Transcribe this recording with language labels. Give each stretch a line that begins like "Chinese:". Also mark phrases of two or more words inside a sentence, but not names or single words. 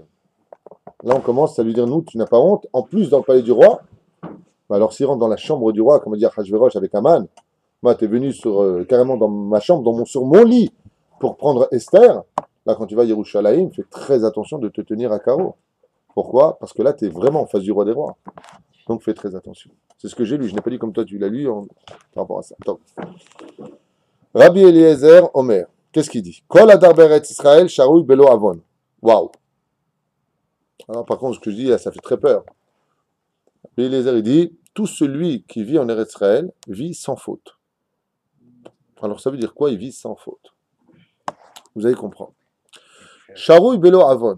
French: Là, on commence à lui dire, nous, tu n'as pas honte. En plus, dans le palais du roi, alors s'il rentre dans la chambre du roi, comme dire Hachvérosh avec Aman, moi, tu es venu carrément dans ma chambre, sur mon lit, pour prendre Esther. Là, quand tu vas à Yerushalayim, fais très attention de te tenir à carreau. Pourquoi? Parce que là, tu es vraiment en face du roi des rois. Donc, fais très attention. C'est ce que j'ai lu. Je n'ai pas dit comme toi, tu l'as lu par rapport à ça. Attends. Rabbi Eliezer Omer. Qu'est-ce qu'il dit?
Hebrew: כל הדר בארץ ישראל, שרוי בלא עוון.
French: Waouh. Alors, par contre, ce que je dis, ça fait très peur. Rabbi Eliezer, il dit, tout celui qui vit en Eretz Israël vit sans faute. Alors, ça veut dire quoi? Il vit sans faute. Vous allez comprendre.
Hebrew: שרוי בלא עוון.